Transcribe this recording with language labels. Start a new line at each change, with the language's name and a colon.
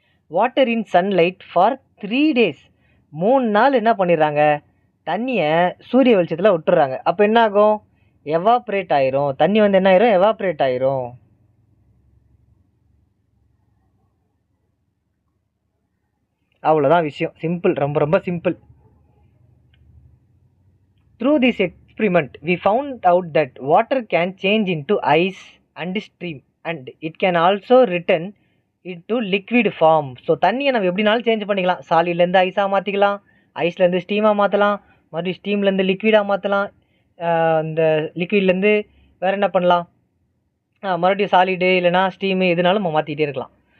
English: water in sunlight for 3 days,
Tamil: 3 நாள் என்ன பண்ணிடுறாங்க, தண்ணியை சூரிய வெளிச்சத்தில் விட்டுறாங்க. அப்போ என்ன ஆகும், எவாப்ரேட் ஆயிரும், தண்ணி வந்து என்ன ஆயிரும், எவாப்ரேட் ஆயிரும். அவ்வளோதான் விஷயம், சிம்பிள், ரொம்ப ரொம்ப simple.
English: Through this experiment, we found out that water can change into ice and stream, and it can also return into liquid form.
Tamil: So தண்ணியை நம்ம எப்படினாலும் சேஞ்ச் பண்ணிக்கலாம். சாலிட்லேருந்து ஐஸாக மாற்றிக்கலாம், ஐஸ்லேருந்து ஸ்டீமாக மாற்றலாம், மறுபடியும் ஸ்டீம்லேருந்து லிக்விடாக மாற்றலாம், இந்த லிக்விட்லேருந்து வேறு என்ன பண்ணலாம், மறுபடியும் சாலிடு இல்லைனா ஸ்டீமு, எதுனாலும் நம்ம மாற்றிக்கிட்டே இருக்கலாம்.